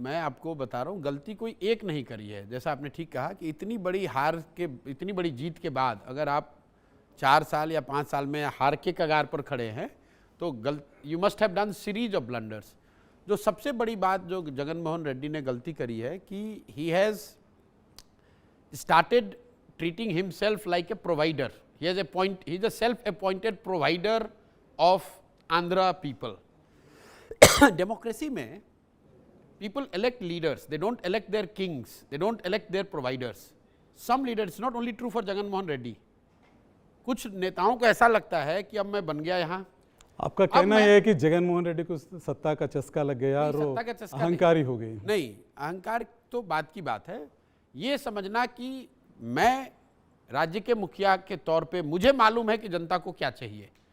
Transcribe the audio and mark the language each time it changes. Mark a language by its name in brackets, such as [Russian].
[Hindi] मैं आपको बता रहा हूँ, गलती कोई एक नहीं करी है. जैसा आपने ठीक कहा कि इतनी बड़ी हार के, इतनी बड़ी जीत के बाद अगर आप 4 साल या 5 साल में हार के कगार पर खड़े हैं तो [English] You must have done series of blunders. [Hindi] जो सबसे बड़ी बात जो जगन मोहन रेड्डी ने गलती करी है कि [English] He has started treating himself like a provider. He is a self appointed provider of Andhra people. Democracy में people elect leaders, they don't elect their kings, they don't elect their providers. Some leaders, it's not only true for Jagan Mohan Reddy. [Hindi] कुछ नेताओं को ऐसा लगता है कि अब मैं बन गया यहाँ. आपका कहना यह है कि जगन मोहन रेड्डी को सत्ता का चस्का लग गया और अहंकारी हो गई? नहीं, अहंकार तो बात की बात है. ये समझना कि मैं राज्य के मुखिया के तौर पे मुझे मालूम है कि जनता को क्या चाहिए.